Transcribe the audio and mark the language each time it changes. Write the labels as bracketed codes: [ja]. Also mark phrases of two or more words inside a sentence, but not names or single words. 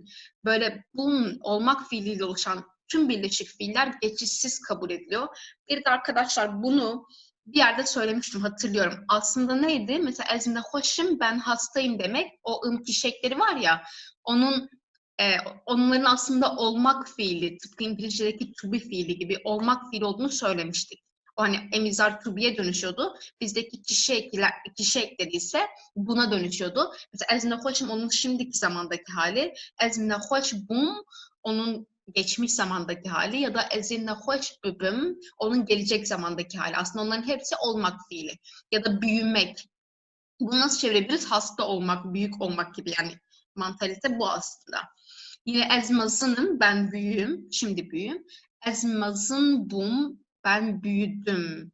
[tr] Böyle bunun olmak fiiliyle oluşan tüm birleşik fiiller geçişsiz kabul ediliyor. Bir de arkadaşlar bunu bir yerde söylemiştim hatırlıyorum. Aslında neydi? Mesela [ku] ez nehoşum [tr] ben hastayım demek. O ım var ya onların aslında olmak fiili, tıpkı İngilizce'deki [en] to be [tr] fiili gibi olmak fiili olduğunu söylemiştik. O hani emizar tubiye dönüşüyordu. Bizdeki kişi eklediyse buna dönüşüyordu. Mesela [ku] ez nehoşum [tr] onun şimdiki zamandaki hali. [ku] Ez nehoş bum [tr] onun geçmiş zamandaki hali ya da [ku] ez nehoş bibim [tr] onun gelecek zamandaki hali. Aslında onların hepsi olmak fiili ya da büyümek. Bunu nasıl çevirebiliriz? Hasta olmak, büyük olmak gibi yani mantalite bu aslında. Yine ezmazınım, ben büyüğüm, şimdi büyüğüm. [ku] Ezmazın bum, [tr] ben büyüdüm.